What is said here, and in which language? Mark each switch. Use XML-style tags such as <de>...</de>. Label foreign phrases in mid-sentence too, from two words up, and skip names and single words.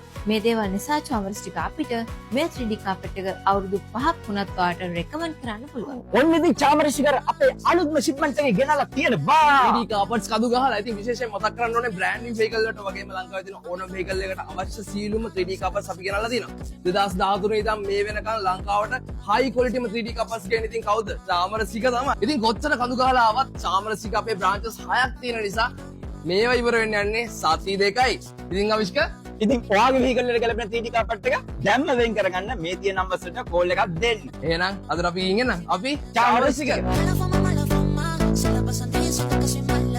<si>මේ දේවල් නිසා චාමරස්ටික අපිට මේ</si> <en>3D carpet</en> <si>එක අවුරුදු 5ක් වුණත් ඔයාලට recommend කරන්න පුළුවන්. ඔන්න ඉතින් චාමරස්ටික අපේ අලුත්ම shipment එකේ ගෙනලා තියෙන බා</si> <en>3D carpets</en> <si>කඳු ගහලා. ඉතින් විශේෂයෙන් මතක් කරන්න ඕනේ</si> <en>brand new vehicle</en> <si>වලට වගේම ලංකාවේ තියෙන ඕනම vehicle එකකට අවශ්‍ය සියලුම</si> <en>3D carpets</en> <si>අපි ගෙනලා තියෙනවා. 2013 ඉඳන් මේ වෙනකන් ලංකාවට</si> <en>high quality 3D carpets</en> <si>ගෙන ඉතින් කවුද? චාමරස්ටික තමයි. ඉතින් කොච්චර කඳු ගහලා ආවත් චාමරස්ටික අපේ branches 6ක් තියෙන නිසා මේවා ඉවර වෙන්න යන්නේ සති 2යි. ඉතින් අවිෂ්ක ඉතින් ඔයාගේ vehicle එකට ගැලපෙන</si> <en>3D carpet</en> <si>එක දැම්ම වෙන් කරගන්න මේ තියෙන numbers වලට call එකක් දෙන්න. එහෙනම් අද අපි ගිහින් එන්න. අපි චාමරස්ටික</si> <es>Mala fama, se la pasan diciendo que soy</es>